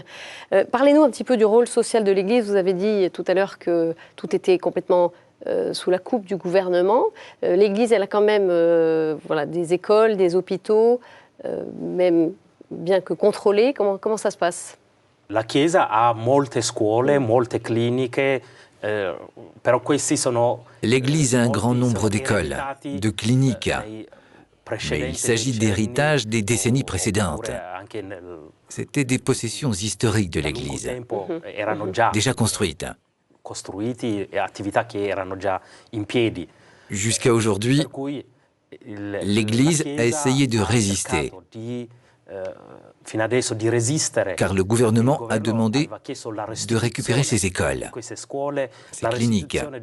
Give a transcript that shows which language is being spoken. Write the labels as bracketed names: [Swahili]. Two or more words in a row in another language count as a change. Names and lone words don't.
[French] Parlez-nous un petit peu du rôle social de l'Église. Vous avez dit tout à l'heure que tout était complètement sous la coupe du gouvernement. L'Église, elle a quand même des écoles, des hôpitaux, même bien que contrôlés. Comment ça se passe? [Italian] La Chiesa ha molte scuole, molte cliniche, però questi sono... [French] L'Église a un grand nombre d'écoles, de cliniques, mais il s'agit d'héritage des décennies précédentes. C'était des possessions historiques de l'Église, déjà construites. Jusqu'à aujourd'hui, l'Église a essayé de résister, car le gouvernement a demandé de récupérer ces écoles, ces cliniques.